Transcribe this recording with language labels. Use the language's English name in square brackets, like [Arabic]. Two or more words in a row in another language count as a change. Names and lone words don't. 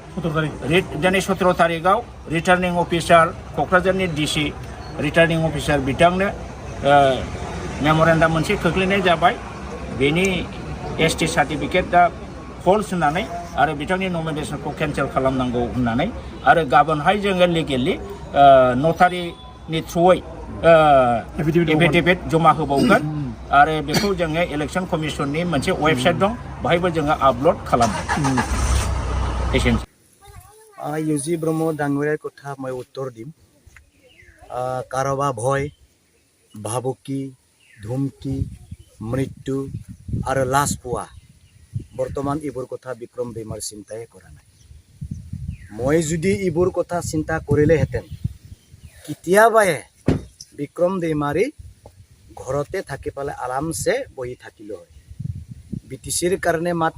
[Bodo] दिनै 17 तारिखआव [English] returning officer [Bodo] क'क्राझारनि डिसि [English] returning officer [Bodo] बिथांनो मेम'रेन्डाम मोनसे खोख्लैनाय जाबाय बेनि एसटि सार्टिफिकेटआ फल्स होननानै आरो बिथांनि नमिनेसनखौ केन्सेल खालामनांगौ होननानै आरो गाबोनहाय जोङो लिगेलि नटारिनि थ्रुयै एफिडेभिट जमा होबावगोन आरो बेखौ जोङो इलेक्सन कमिसननि मोनसे वेबसाइट दं बाहायबो जोङो आपल'ड खालामो [Assamese] ইউজি ব্ৰহ্ম ডাঙৰীয়াৰ কথা মই উত্তৰ দিম কাৰোবাৰ ভয় ভাবুকি ধুমকি মৃত্যু আৰু লাজ পোৱা বৰ্তমান এইবোৰ কথা বিক্ৰম বেমাৰ চিন্তাই কৰা নাই মই যদি এইবোৰ কথা চিন্তা কৰিলেহেঁতেন কেতিয়াবাই বিক্ৰম বেমাৰী ঘৰতে থাকি পেলাই আৰামছে বহি থাকিলে হয় বিটিচিৰ কাৰণে মাত